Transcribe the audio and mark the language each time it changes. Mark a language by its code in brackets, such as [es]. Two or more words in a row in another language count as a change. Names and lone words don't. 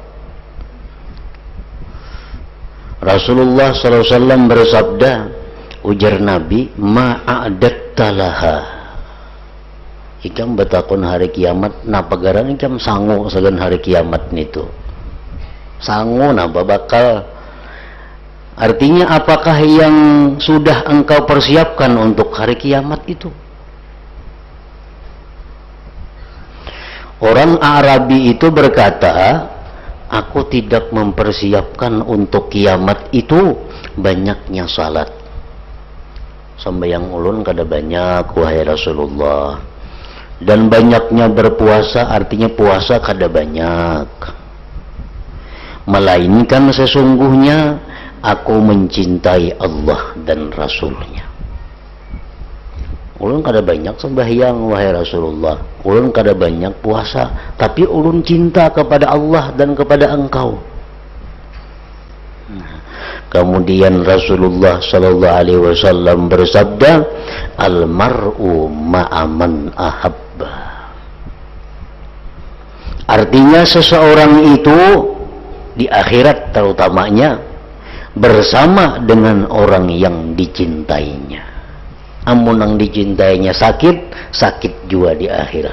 [id] Rasulullah SAW bersabda, ujar Nabi, ma'adattalaha. [bjn] Ikam bertakun hari kiamat, napa garan ikam sangu sagan hari kiamat nitu. Sangu napa bakal. [id] Artinya apakah yang sudah engkau persiapkan untuk hari kiamat itu? Orang Arabi itu berkata, aku tidak mempersiapkan untuk kiamat itu banyaknya salat. [bjn] Sembahyang ulun kada banyak wahai Rasulullah. [id] Dan banyaknya berpuasa artinya puasa kada banyak. Melainkan sesungguhnya aku mencintai Allah dan Rasulnya. [bjn] Ulun kada banyak sembahyang wahai Rasulullah, ulun kada banyak puasa, tapi ulun cinta kepada Allah dan kepada engkau. [id] Kemudian Rasulullah sallallahu alaihi wasallam bersabda, [ar] المرء مع من أحب. [id] Artinya seseorang itu di akhirat terutamanya bersama dengan orang yang dicintainya. [bjn] Amun yang dicintainya sakit, sakit juga di akhirat.